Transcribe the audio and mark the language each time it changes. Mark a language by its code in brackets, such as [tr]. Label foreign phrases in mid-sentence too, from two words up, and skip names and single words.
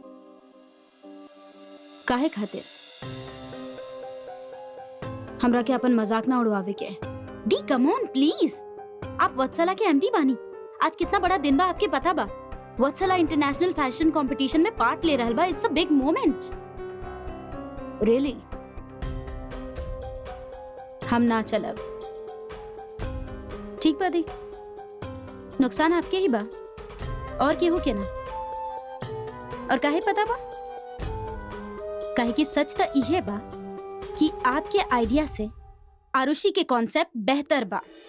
[bho] काहे खातिर? हमरा के अपन मजाक ना उड़वावे के। दी [en] come on please. [bho] आप वत्सला के एमडी बानी। आज कितना बड़ा दिन बा आपके पता बा? वत्सला [en] international fashion competition [bho] में पार्ट ले रहल बा। [en] It's a big moment. [bho] रियली हम ना चलब। ठीक बा दी, नुकसान आपके ही बा और केहू के ना। और काहे पता बा? काहे कि सच त इहे बा कि आपके आइडिया से आरुषि के कॉन्सेप्ट बेहतर बा।